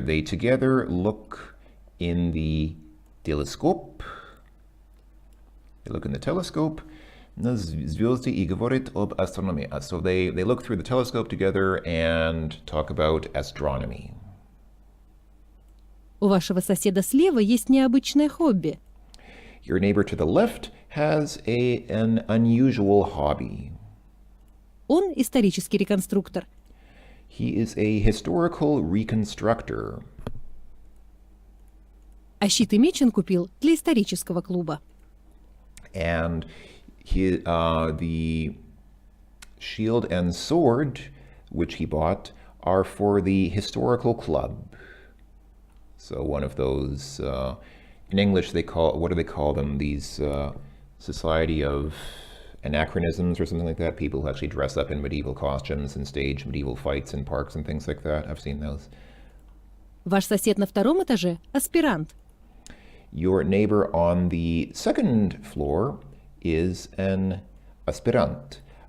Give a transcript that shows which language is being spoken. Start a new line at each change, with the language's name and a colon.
English: They together look in the telescope. They look in the telescope
Russian: на звезды и говорят об астрономии.
English: So they look through the telescope together and talk about astronomy.
Russian: У вашего соседа слева есть необычное хобби.
English: Your neighbor to the left has an unusual hobby.
Russian: Он исторический реконструктор.
English: He is a historical reconstructor.
Russian: А щит и меч он купил для исторического клуба.
English: And the shield and sword, which he bought, are for the historical club. So one of those, in English what do they call them? These society of anachronisms or something like that. People who actually dress up in medieval costumes and stage medieval fights in parks and things like that. I've seen those.
Russian: Ваш сосед на втором этаже – аспирант.
English: Your neighbor on the second floor is an aspirant.